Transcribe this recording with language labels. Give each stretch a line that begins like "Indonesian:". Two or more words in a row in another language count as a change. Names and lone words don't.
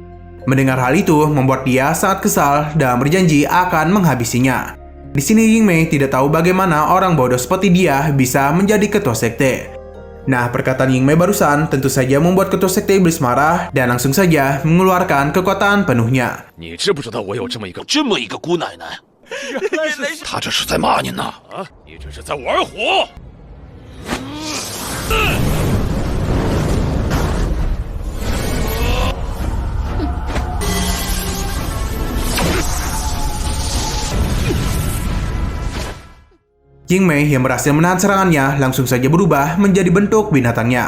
Indonesian: Mendengar hal itu membuat dia sangat kesal dan berjanji akan menghabisinya. Di sini Yingmei tidak tahu bagaimana orang bodoh seperti dia bisa menjadi ketua sekte. Nah, perkataan Yingmei barusan tentu saja membuat ketua sekte iblis marah dan langsung saja mengeluarkan kekuatan penuhnya.
Chinese: 你知不知道我有这么一个姑奶奶？她这是在骂您呢！啊，你这是在玩火！
Indonesian: Yingmei yang berhasil menahan serangannya langsung saja berubah menjadi bentuk binatangnya.